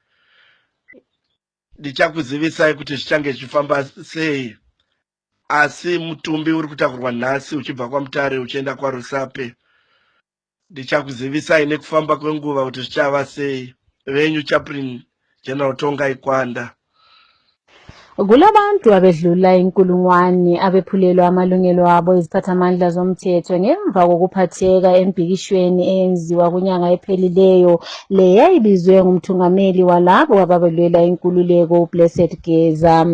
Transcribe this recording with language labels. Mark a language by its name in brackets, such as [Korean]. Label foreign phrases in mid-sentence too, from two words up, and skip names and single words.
[Shona] Ndichakuzivisai kuti zvichange zvichifamba sei, asi mutumbi uri kutakurwa nhasi uchibva kwaMutare uchienda kwaRusape. Ndichakuzivisai nekufamba kwenguva kuti zvichava sei. Venyu Chaplain General Tongai Kwanda. [North Ndebele] Kulabantu abedlula inkulungwane abephulelwa amalungelo abo iziphathamandla zomthetho ngemva kokuphatheka embhikishweni eyenziwa kunyanga ephelileyo le yayibizwe ngumthungameli walabo ababelwela inkululeko uBlessed Geza.